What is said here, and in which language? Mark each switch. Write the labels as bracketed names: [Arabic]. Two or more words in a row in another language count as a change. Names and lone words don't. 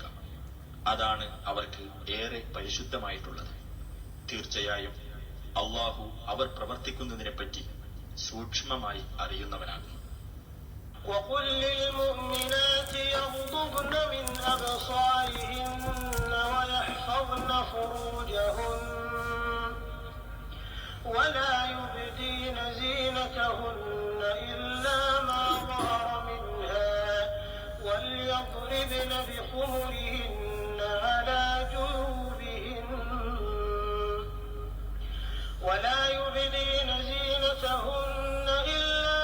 [Malayalam] അതാണ് അവർക്ക് ഏറെ പരിശുദ്ധമായിട്ടുള്ളത്. തീർച്ചയായും അള്ളാഹു അവർ പ്രവർത്തിക്കുന്നതിനെപ്പറ്റി സൂക്ഷ്മമായി അറിയുന്നവനാകുന്നു. [Arabic] وقل للمؤمنات يغضضن من أبصارهن ويحفظن فروجهن ولا يبدين زينتهن إلا ما ظهر منها وليضربن بخمرهن على جيوبهن ولا يبدين زينتهن إلا